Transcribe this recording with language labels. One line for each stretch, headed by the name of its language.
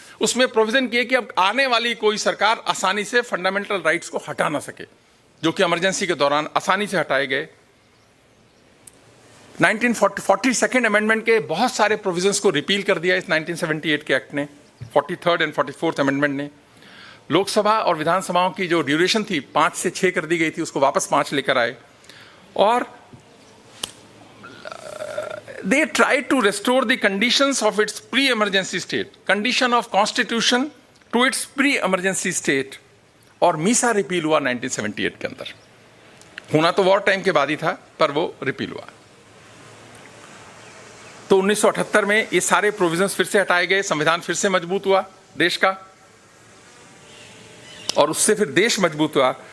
Hindi: उसमें प्रोविजन किए कि अब आने वाली कोई सरकार आसानी से फंडामेंटल राइट्स को हटा ना सके, जो कि इमरजेंसी के दौरान आसानी से हटाए गए। 1942 अमेंडमेंट के बहुत सारे प्रोविजंस को रिपील कर दिया इस 1978 के एक्ट ने, 43rd एंड 44th अमेंडमेंट ने। लोकसभा और विधानसभाओं की जो ड्यूरेशन थी 5 से 6 कर दी गई थी, उसको वापस 5 लेकर आए।
English: और they tried to restore the conditions of its pre-emergency state, condition of constitution to its pre-emergency state।
Hindi: और मीसा रिपील हुआ 1978 के अंदर। होना तो वॉर टाइम के बाद ही था, पर वो रिपील हुआ। तो 1978 में ये सारे प्रोविजंस फिर से हटाए गए, संविधान फिर से मजबूत हुआ देश का, और उससे फिर देश मजबूत हुआ।